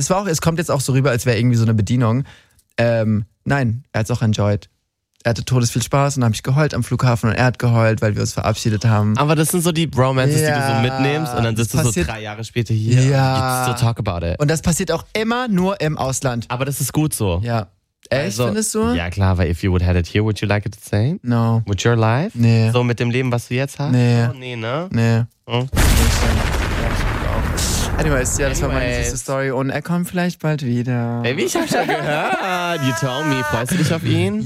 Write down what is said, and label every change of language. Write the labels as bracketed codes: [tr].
[de] Es war auch, es kommt jetzt auch so rüber, als wäre irgendwie so eine Bedienung. Nein, er hat es auch enjoyed. Er hatte todes viel Spaß und habe ich geheult am Flughafen und er hat geheult, weil wir uns verabschiedet haben. Aber das sind so die Bromances, ja, die du so mitnimmst und dann sitzt du so 3 Jahre später hier und gibt's so [en] talk about it. [de] Und das passiert auch immer nur im Ausland. Aber das ist gut so. Ja. Echt, also, findest du? Ja, klar, weil [en] if you would have it here, would you like it the same? No. With your life? [de] Nee. So mit dem Leben, was du jetzt hast? Nee. Oh, nee, ne? Nee. Oh. Anyways, ja, das war meine süße Story und er kommt vielleicht bald wieder. Baby, ich hab schon gehört. [en] You tell me, [de] freust du dich auf ihn?